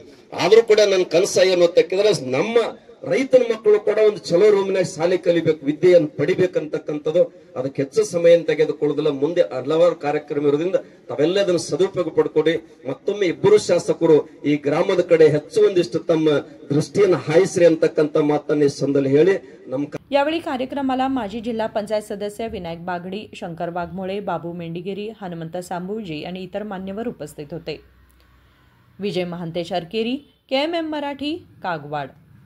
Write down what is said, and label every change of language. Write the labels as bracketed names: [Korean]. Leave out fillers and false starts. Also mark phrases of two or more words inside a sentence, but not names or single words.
[Kannada] ಆದ್ರೂ ಕೂಡ ನನ್ ಕನಸ ಏನು ಅಂತಕ್ಕಿದ್ರೆ ನಮ್ಮ ರೈತನ ಮಕ್ಕಳು ಕೂಡ ಒಂದು ಚಲೋ ರೂಮಿನಾಗ ಶಾಲೆ ಕಲಿಬೇಕು, ವಿದ್ಯೆಯನ್ನು ಪಡಿಬೇಕಂತಕ್ಕಂಥದ್ದು. ಅದಕ್ಕೆ ಹೆಚ್ಚು ಸಮಯ ತೆಗೆದುಕೊಳ್ಳೋದಿಲ್ಲ. ಮುಂದೆ ಹಲವಾರು ಕಾರ್ಯಕ್ರಮ ಇರೋದ್ರಿಂದ ತಾವೆಲ್ಲ ಅದನ್ನು ಸದುಪಯೋಗ ಪಡ್ಕೊಡಿ. ಮತ್ತೊಮ್ಮೆ ಇಬ್ಬರು ಶಾಸಕರು ಈ ಗ್ರಾಮದ ಕಡೆ ಹೆಚ್ಚು ಒಂದಿಷ್ಟು ತಮ್ಮ ದೃಷ್ಟಿಯನ್ನು ಹಾಯಿಸ್ರಿ ಅಂತಕ್ಕಂಥ ಮಾತನ್ನ ಈ ಸಂದರ್ಭದಲ್ಲಿ ಹೇಳಿ [Marathi] यावेळी कार्यक्रमाला माजी जिल्हा पंचायत सदस्य विनायक बागडी, शंकर वाघमोळे, बाबू मेंढीगिरी, हनुमंत सांबुजी आणि इतर मान्यवर उपस्थित होते. विजय महांतेश अरकेरी, KMM मराठी, कागवाड.